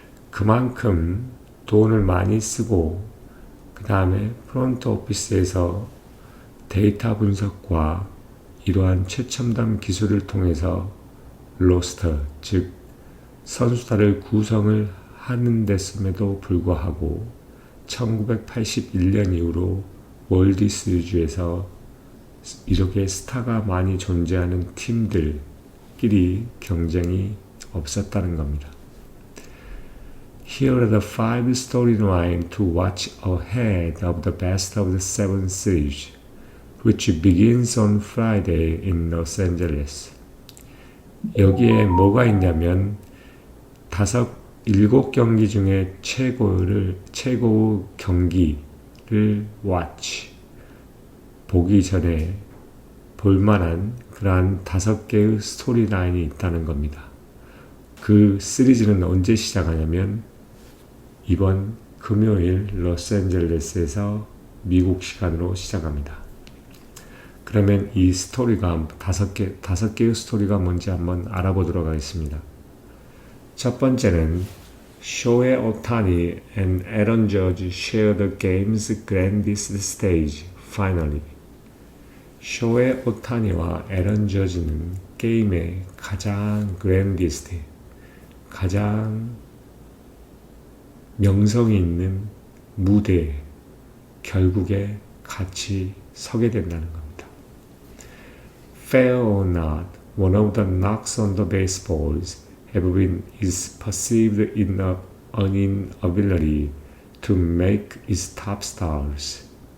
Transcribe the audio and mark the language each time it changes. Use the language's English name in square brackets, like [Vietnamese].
[Korean] 그만큼 돈을 많이 쓰고 그 다음에 프론트 오피스에서 데이터 분석과 이러한 최첨단 기술을 통해서 로스터, 즉 선수단을 구성을 하는 데음에도 불구하고 1981년 이후로 월드 시리즈에서 이렇게 스타가 많이 존재하는 팀들끼리 경쟁이 없었다는 겁니다. [English] Here are the 5 storylines to watch ahead of the best of the 7 series, which begins on Friday in Los Angeles. [Korean] 여기에 뭐가 있냐면 7경기 중에 최고 경기를 watch, 보기 전에 볼만한 그러한 5개의 스토리라인이 있다는 겁니다. 그 시리즈는 언제 시작하냐면 이번 금요일 로스앤젤레스에서 미국 시간으로 시작합니다. 그러면 이 스토리가 5개의 스토리가 뭔지 한번 알아보도록 하겠습니다. 첫 번째는 [English] 쇼헤이 오타니 and Aaron Judge share the game's grandest stage, finally. [Korean] 쇼헤이 오타니와 에런 저지는 게임의 가장 grandest, 가장 명성이 있는 무대에 결국에 같이 서게 된다는 겁니다. [English] Fair or not, one of the knocks on the baseballs have been is perceived inability to make its top stars.